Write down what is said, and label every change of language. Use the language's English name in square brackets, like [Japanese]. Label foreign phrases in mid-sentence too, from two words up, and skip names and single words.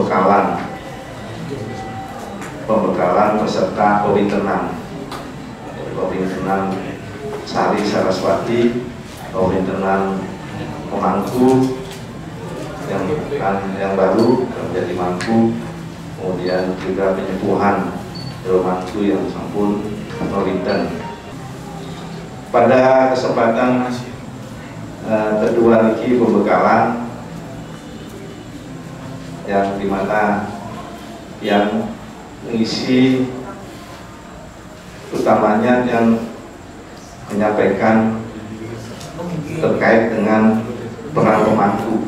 [Indonesian] pembekalan peserta Kowintenan Sari Saraswati, Kowintenan Pemangku yang baru menjadi mangku, kemudian juga penyepuhan mangku yang sampun Kowinten. Pada kesempatan kedua ini pembekalan yang dimana yang mengisi utamanya yang menyampaikan terkait dengan peran pemangku.